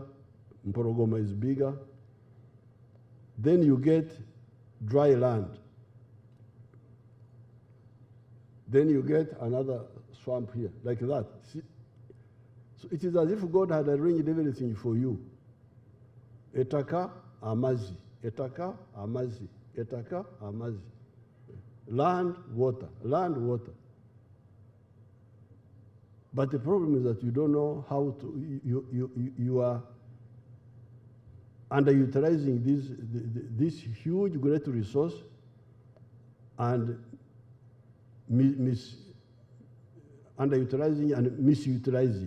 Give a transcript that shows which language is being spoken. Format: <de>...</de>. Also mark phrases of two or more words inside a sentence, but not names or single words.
<en>Mporogoma is bigger. Then you get dry land. Then you get another swamp here, like that. See? So it is as if God had arranged everything for you.</en> <lg>Etaka, amazi. Etaka, amazi. Etaka, amazi.</lg> <en>Land, water. Land, water. But the problem is that you don't know how to, you are underutilizing this huge, great resource and underutilizing and misutilizing.</en>